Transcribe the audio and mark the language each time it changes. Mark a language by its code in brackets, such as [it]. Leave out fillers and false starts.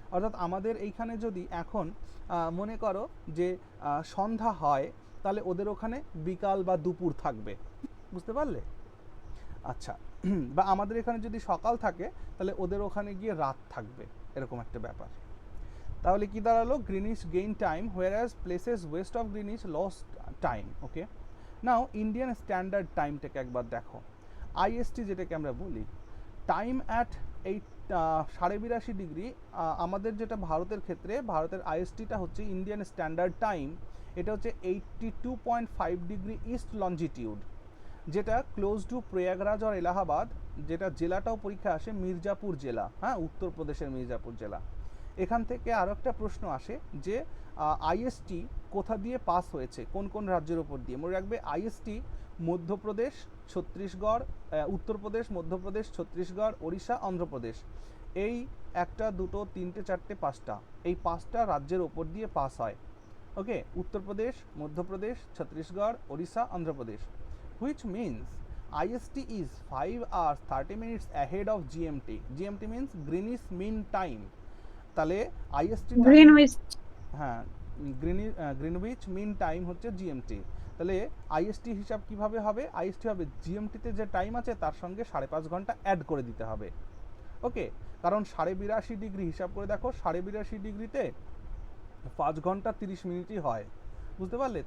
[bn] অর্থাৎ আমাদের এইখানে যদি এখন মনে করো যে সন্ধ্যা হয়, তাহলে ওদের ওখানে বিকাল বা দুপুর থাকবে, বুঝতে পারলে? আচ্ছা, বা আমাদের এখানে যদি সকাল থাকে তাহলে ওদের ওখানে গিয়ে রাত থাকবে, এরকম একটা ব্যাপার। তাহলে কি দাঁড়ালো? [en] Greenwich gain time whereas places west of Greenwich lost time. [bn] Okay, now Indian standard টাইমটাকে একবার দেখো। আইএসটি যেটাকে আমরা বলি, টাইম অ্যাট 82.5 ডিগ্রি, আমাদের যেটা ভারতের ক্ষেত্রে, ভারতের আইএসটিটা হচ্ছে ইন্ডিয়ান স্ট্যান্ডার্ড টাইম, এটা হচ্ছে 82.5 ডিগ্রি ইস্ট লঞ্জিটিউড, যেটা ক্লোজ টু প্রয়াগরাজ আর এলাহাবাদ, যেটা জেলাটাও পরীক্ষা আসে মির্জাপুর জেলা, হ্যাঁ, উত্তরপ্রদেশের মির্জাপুর জেলা। এখান থেকে আরও একটা প্রশ্ন আসে যে আইএসটি কোথা দিয়ে পাস হয়েছে, কোন কোন রাজ্যের ওপর দিয়ে? মনে রাখবে আইএসটি মধ্যপ্রদেশ, ছত্তিশগড়, উত্তরপ্রদেশ, মধ্যপ্রদেশ, ছত্তিশগড়, ওড়িশা, অন্ধ্রপ্রদেশ, এই 1, 2, 3, 4, 5টা, এই 5টা রাজ্যের ওপর দিয়ে পাস হয়। [en] Okay, Uttar Pradesh, Madhya Pradesh, Chhattisgarh, Odisha, Andhra Pradesh, which means IST is 5 hours 30 minutes ahead of GMT. GMT means Greenwich Mean Time. তাহলে IST [bn] গ্রিনউইচ, হ্যাঁ, গ্রিনউইচ মিন টাইম হচ্ছে GMT। তাহলে IST হিসাব কিভাবে হবে? IST হবে GMT-তে যে টাইম আছে তার সঙ্গে 5.5 ঘন্টা অ্যাড করে দিতে হবে। ওকে, কারণ 82.5 ডিগ্রি হিসাব করে দেখো, 82.5 ডিগ্রিতে 5 ঘন্টা 30 মিনিটই হয়, বুঝতে পারলে?